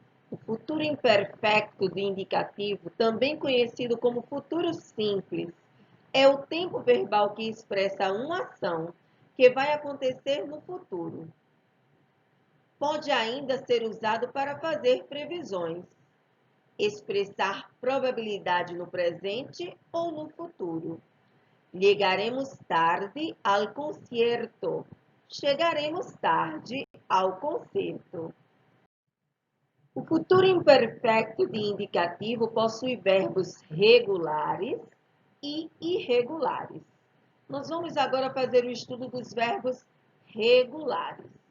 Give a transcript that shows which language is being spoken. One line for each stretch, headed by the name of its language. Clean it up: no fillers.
Portuguese: O futuro imperfecto do indicativo, também conhecido como futuro simples, é o tempo verbal que expressa uma ação que vai acontecer no futuro. Pode ainda ser usado para fazer previsões, expressar probabilidade no presente ou no futuro.
Spanish: Llegaremos tarde al concierto.
Portuguese: Chegaremos tarde ao concerto. O futuro imperfecto de indicativo possui verbos regulares e irregulares. Nós vamos agora fazer o estudo dos verbos regulares.